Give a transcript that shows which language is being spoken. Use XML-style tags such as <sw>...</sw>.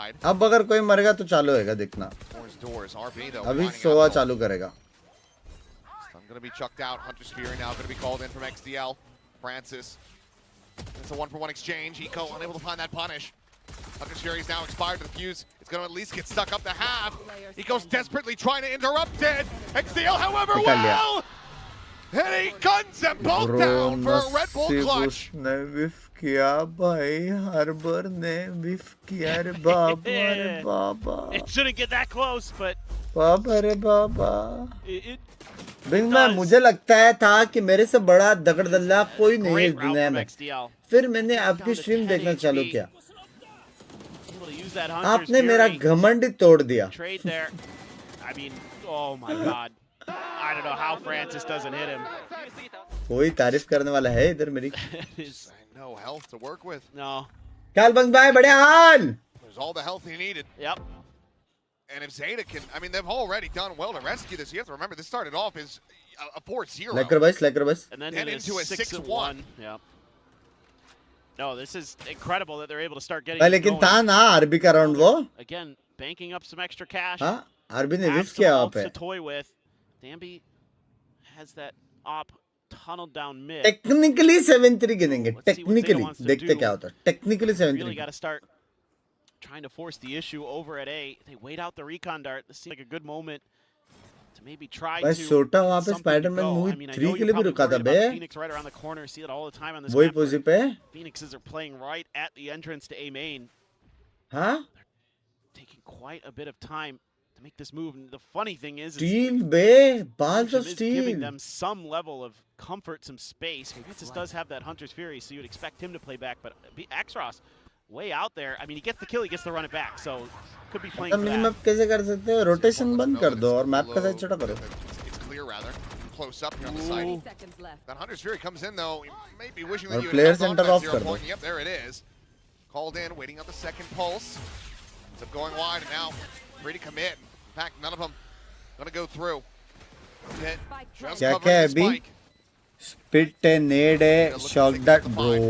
<hi>अब अगर कोई मरेगा तो चालू होएगा देखना. अभी सोवा चालू करेगा.</hi> <en>Going to be chucked out. Hunter's Fury now going to be called in from XDL. Francis. It's a 1-for-1 exchange. Eco unable to find that punish. Hunter's Fury is now expired to the fuse. It's going to at least get stuck up the half. Eco's desperately trying to interrupt it. XDL, however, well! And he guns them both down for a Red Bull clutch.</en> <hi>किया भाई harbour ने विफ किया रे बाबा रे बाबा.</hi> <en>It shouldn't get that close, but</en> <hi>बाबा रे बाबा. Bing में मुझे लगता है था कि मेरे से बड़ा दगड़दल्ला कोई नहीं है इस दुनिया में. फिर मैंने आपकी स्ट्रीम देखना चालू किया. आपने मेरा घमंड तोड़ दिया.</hi> <en>I mean, oh my God. I don't know how Francis doesn't hit him.</en> <hi>कोई तारीफ करने वाला है इधर मेरी.</hi> <en>No health to work with. No.</en> <hi>Kal bang bhai बढ़िया हाल.</hi> <en>There's all the health he needed. Yep. And if Zeta can, I mean, they've already done well to rescue this. You have to remember, this started off as a 4-0. Lekker bus. And then into a 6-1. Yeah. No, this is incredible that they're able to start getting.</en> <hi>लेकिन था ना RB का round वो.</hi> <en>Again, banking up some extra cash.</en> <hi>हाँ, RB ने विफ किया वहाँ पे.</hi> <en>To toy with. Danby has that op tunneled down mid.</en> <hi>Technically 7-3 गिनेंगे. Technically देखते क्या होता है.</hi> <en>Technically 7-3. Really got to start trying to force the issue over at A. They wait out the recon dart. This seems like a good moment to maybe try to.</en> <hi>भाई सोटा वहाँ पे Spiderman movie 3 के लिए भी रुका था बे.</hi> <en>Phoenix right around the corner. See it all the time on this</en> <hi>वही</hi> <en>map.</en> <hi>पोजी पे.</hi> <en>Phoenixes are playing right at the entrance to A main. हाँ? Taking quite a bit of time to make this move. And the funny thing is, steel bे, balls of steel. Giving them some level of comfort, some space. Francis does have that Hunter's Fury, so you'd expect him to play back. But Xros, way out there. I mean, he gets the kill, he gets to run it back. So could be playing for that.</en> <hi>Minimum कैसे कर सकते हो? Rotation बंद कर दो और map का size छोटा करो.</hi> <en>It's clear rather. Close up here on the side. That Hunter's Fury comes in though. He may be wishing that you player had</en> <hi>center off कर दो.</hi> <en>Yep, there it is. Called in, waiting on the second pulse. Ends up going wide and now free to commit. In fact, none of them gonna go through.</en> <hi>क्या क्या है अभी?</hi> <en>Spit and nade</en> <hi>है,</hi> <en>shock that bro.</en>